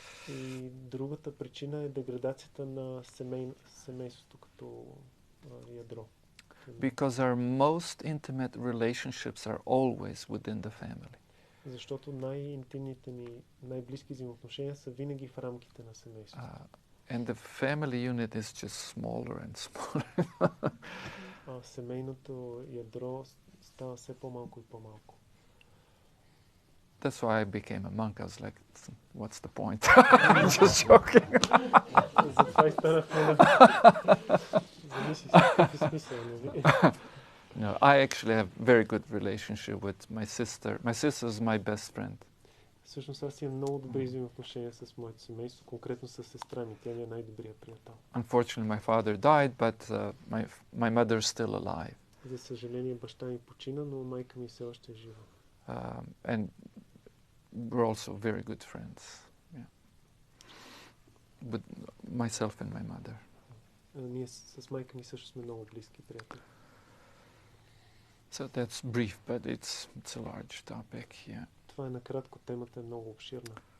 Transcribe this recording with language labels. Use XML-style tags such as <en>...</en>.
<bg>И другата причина е деградацията на семейството като ядро.</bg> <en>Because our most intimate relationships are always within the family.</en> <bg>Защото най-интимните ни, най-близки взаимоотношения са винаги в рамките на семейството.</bg> <en>And the family unit is just smaller and smaller.</en> <bg>Семейното ядро става все по-малко и по-малко.</bg> <en>That's why I became a monk. I was like, what's the point? I'm just joking.</en> <bg>Затова и станах монах. Замисли си, какъв е смисъл, нали?</bg> <en>No, I actually have very good relationship with my sister. My sister is my best friend.</en> <bg>Всъщност аз имам много добри взаимоотношения с моето семейство, конкретно с сестра ми. Тя ми е най-добрият приятел.</bg> <en>Unfortunately, my father died, but my mother is still alive.</en> <bg>За съжаление, баща ми почина, но майка ми все още е жива.</bg> <en>And we're also very good friends. Yeah. With myself and my mother.</en> <bg>Ние с майка ми също сме много близки приятели.</bg> <en>So that's brief, but it's a large topic, yeah.</en> <bg>Това е накратко, темата е много обширна.</bg>